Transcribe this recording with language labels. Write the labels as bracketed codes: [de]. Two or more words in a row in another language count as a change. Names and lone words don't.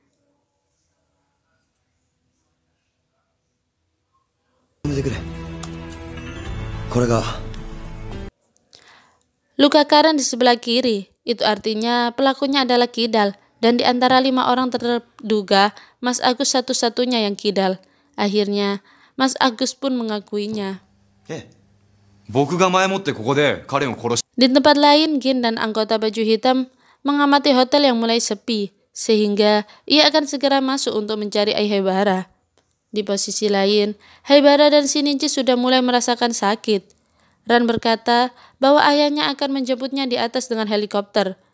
[id] Luka Karen di sebelah kiri, itu artinya pelakunya adalah kidal, dan di antara 5 orang terduga, Mas Agus satu-satunya yang kidal. Akhirnya, Mas Agus pun mengakuinya. [ja] 僕が前もってここで彼を殺し [id] Di tempat lain, Gin dan anggota baju hitam mengamati hotel yang mulai sepi, sehingga ia akan segera masuk untuk mencari Aihebara. Di posisi lain, Haibara dan Shinichi sudah mulai merasakan sakit. Ran berkata bahwa ayahnya akan menjemputnya di atas dengan helikopter.